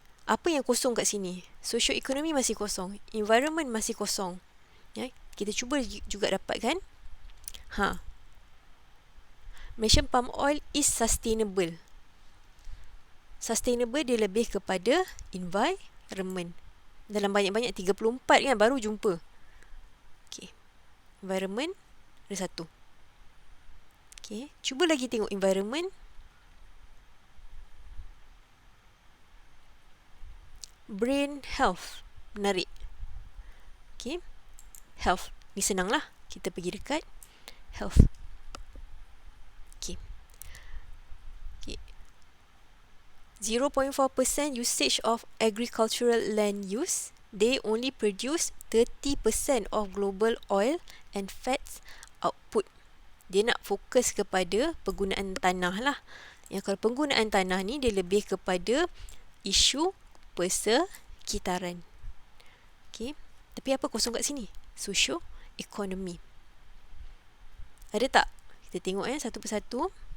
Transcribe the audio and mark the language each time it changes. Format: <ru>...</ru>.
<ms>Apa yang kosong kat sini? Socio-ekonomi masih kosong. Environment masih kosong. Ya, kita cuba juga dapatkan.</ms> <en>Malaysian palm oil is sustainable.</en> <ms>Sustainable dia lebih kepada environment. Dalam banyak-banyak 34 kan baru jumpa. Okay. Environment ada satu. Okay. Cuba lagi tengok environment. Brain health. Menarik. Okay. Health. Ni senang lah. Kita pergi dekat health. Okay.</ms> <en>0.4% usage of agricultural land use. They only produce 30% of global oil and fats output.</en> <ms>Dia nak fokus kepada penggunaan tanah lah. Yang kalau penggunaan tanah ni dia lebih kepada isu persekitaran. Okay. Tapi apa kosong kat sini? Socio-ekonomi. Ada tak? Kita tengok satu persatu.</ms>